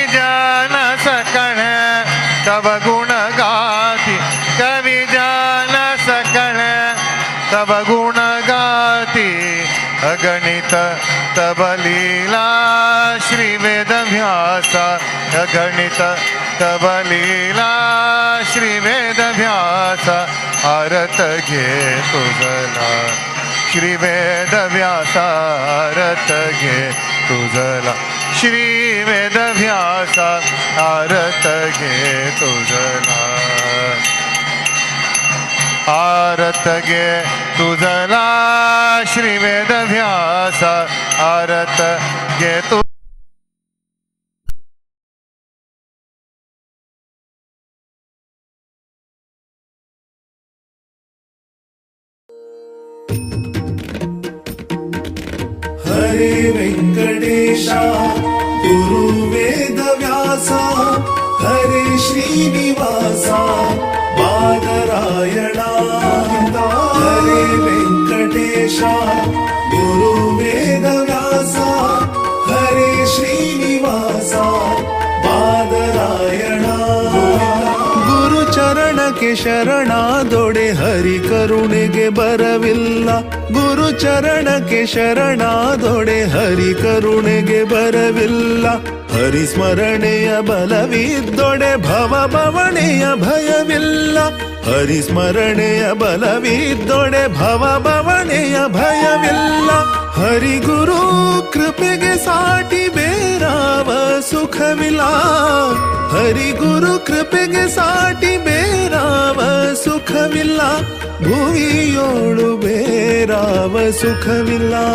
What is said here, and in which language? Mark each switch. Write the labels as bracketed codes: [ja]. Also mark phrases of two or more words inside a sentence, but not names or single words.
[mr] जन सकळे तव गुण गाती कवी जन सकळे तव गुण गाती अगणित तव लीला श्री वेदव्यास अगणित तव लीला श्री वेदव्यास आरत घे तुझला श्री वेदव्यास आरत घे तुझला श्री वेदव्यास आरत घे तुझला आरत घे तुझला श्री वेदव्यास आरत घे तु हरे वेंकटेशा गुरु वेदव्यासा हरे श्रीनिवासा बादरायणा हरे वेंकटेशा गुरु वेदव्यासा हरे श्रीनिवासा [kn] बादरायणा ಗುರು ಚರಣಕ್ಕೆ ಶರಣಾದೊಡೆ ಹರಿ ಕರುಣೆಗೆ ಬರವಿಲ್ಲ ಗುರು ಚರಣಕ್ಕೆ ಶರಣಾದೊಡೆ ಹರಿ ಕರುಣೆಗೆ ಬರವಿಲ್ಲ ಹರಿ ಸ್ಮರಣೆಯ ಬಲವಿದ್ದೊಡೆ ಭವ ಭವಣೆಯ ಭಯವಿಲ್ಲ ಹರಿ ಸ್ಮರಣೆಯ ಬಲವಿದ್ದೊಡೆ ಭವ ಭವಣೆಯ ಭಯವಿಲ್ಲ ಹರಿ ಗುರು ಕೃಪೆಗೆ ಸಾಟಿ ಬೇರಾವ ಸುಖವಿಲ್ಲ ಹರಿ ಗುರು ಕೃಪೆಗೆ ಸಾಟಿ ಬೇರಾವ ಸುಖವಿಲ್ಲ ಭುವಿಯೋಳು ಬೇರಾವ ಸುಖವಿಲ್ಲ